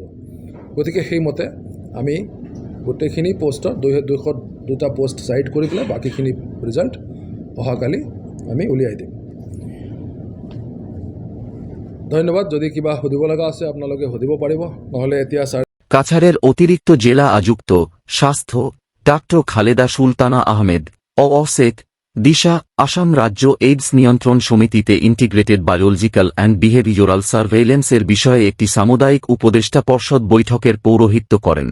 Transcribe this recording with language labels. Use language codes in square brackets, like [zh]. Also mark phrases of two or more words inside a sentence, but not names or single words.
[as] গতিকে সেইমতে আমি গোটেইখিনি পোষ্টৰ 202টা পোষ্ট চাইড কৰি পেলাই বাকীখিনি ৰিজাল্ট অহাকালি আমি উলিয়াই দিম। ধন্যবাদ। যদি কিবা সুধিব লগা আছে আপোনালোকে সুধিব পাৰিব, নহ'লে এতিয়া [bn] কাছাড়ের অতিরিক্ত জেলা আযুক্ত স্বাস্থ্য ডাক্তার খালেদা সুলতানা আহমেদ অসেক দিশা আসাম রাজ্য এইডস নিয়ন্ত্রণ সমিতিতে ইন্টিগ্রেটেড বায়োলজিক্যাল অ্যান্ড বিহেভিওরাল সার্ভেইলেন্সের বিষয়ে একটি সামুদায়িক উপদেষ্টা পর্ষদ বৈঠকের পৌরোহিত্য করেন।